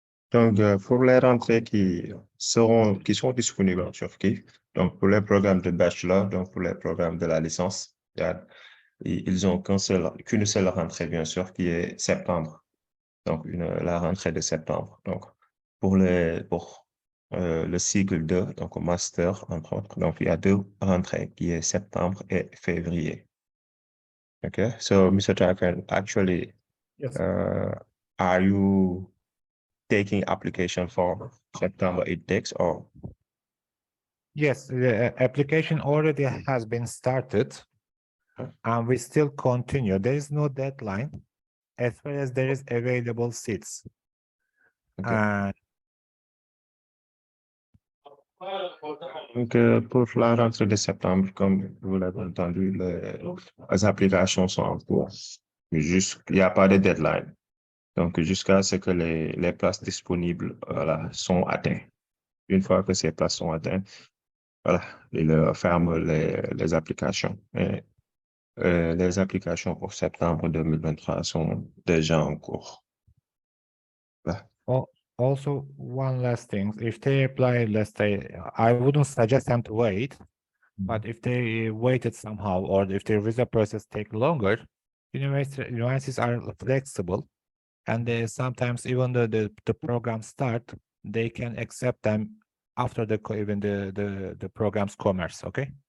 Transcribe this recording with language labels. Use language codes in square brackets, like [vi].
[fr] Donc, pour les rentrées qui sont disponibles en Turquie, donc pour les programmes de bachelor, donc pour les programmes de la licence, ils ont qu'une seule rentrée, bien sûr, qui est septembre. Donc, la rentrée de septembre. Donc, pour le cycle 2, donc au master, entre autres, donc il y a deux rentrées, qui est septembre et février. [en] Okay, so Mr. Trakan, actually, Yes. are you taking application for September intakes or? Yes, the application already has been started, and we still continue. There is no deadline as far as there is available seats. Okay. And [fr] Donc, pour la rentrée de septembre, comme vous l'avez entendu, les applications sont en cours. Mais il n'y a pas de deadline. Donc, jusqu'à ce que les places disponibles, voilà, sont atteintes. Une fois que ces places sont atteintes, voilà, ils ferment les applications. Et, les applications pour septembre 2023 sont déjà en cours. Voilà. [en] also, one last thing, if they apply, let's say, I wouldn't suggest them to wait, but if they waited somehow, or if the visa process take longer, universities are flexible, and they sometimes even the program start, they can accept them after even the program's commerce, okay?